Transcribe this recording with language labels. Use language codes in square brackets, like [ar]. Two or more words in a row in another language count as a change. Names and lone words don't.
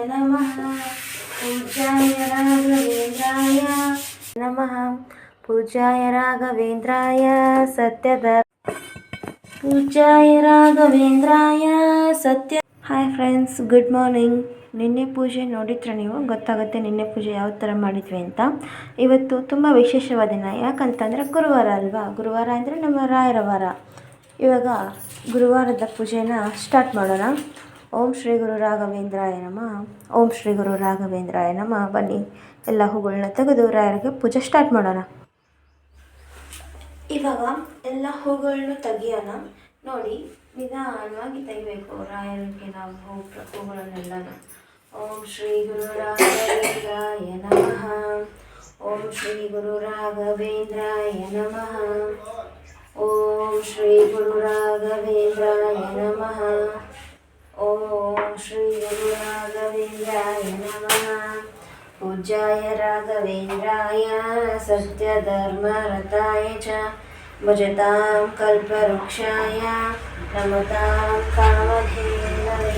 [sa] नमः पूज्याय राघवेन्द्राय नमः पूज्याय राघवेन्द्राय पूज्याय राघवेन्द्राय सत्य [en] Hi friends, good morning. [kn] ನಿನ್ನೆ ಪೂಜೆ ನೋಡಿದ್ರೆ ನೀವು ಗೊತ್ತಾಗುತ್ತೆ ನಿನ್ನೆ ಪೂಜೆ ಯಾವ ಥರ ಮಾಡಿದ್ವಿ ಅಂತ. ಇವತ್ತು ತುಂಬ ವಿಶೇಷವಾದ ದಿನ. ಯಾಕಂತಂದರೆ ಗುರುವಾರ ಅಲ್ವಾ. ಗುರುವಾರ ಅಂದರೆ ನಮ್ಮ ರಾಯರ ವಾರ. ಇವಾಗ ಗುರುವಾರದ ಪೂಜೆನ ಸ್ಟಾರ್ಟ್ ಮಾಡೋಣ. [sa] ಓಂ ಶ್ರೀ ಗುರು ರಾಘವೇಂದ್ರಾಯ ನಮಃ. ಓಂ ಶ್ರೀ ಗುರು ರಾಘವೇಂದ್ರಾಯ ನಮಃ. [kn] ಬನ್ನಿ, ಎಲ್ಲ ಹೂಗಳನ್ನ ತೆಗೆದು ರಾಯರಿಗೆ ಪೂಜೆ ಸ್ಟಾರ್ಟ್ ಮಾಡೋಣ. ಇವಾಗ ಎಲ್ಲ ಹೂಗಳನ್ನೂ ತೆಗಿಯೋಣ. ನೋಡಿ, ನಿಧಾನವಾಗಿ ತೆಗಿಬೇಕು ರಾಯರಿಗೆ ನಾವು ಹೂಗಳನ್ನೆಲ್ಲನೂ. [sa] ಓಂ ಶ್ರೀ ಗುರು ರಾಘವೇಂದ್ರಾಯ ನಮಃ. ಓಂ ಶ್ರೀ ಗುರು ರಾಘವೇಂದ್ರಾಯ ನಮಃ. ಓಂ ಶ್ರೀ ಗುರು ರಾಘವೇಂದ್ರಾಯ ನಮಃ. ಓಂ ಶ್ರೀ ಗುರು ರಾಘವೇಂದ್ರಾಯ ನಮಃ. पूज्याय राघवेन्द्राय सत्यधर्मरताय च भजतां कल्पवृक्षाय नमतां कामधेनवे.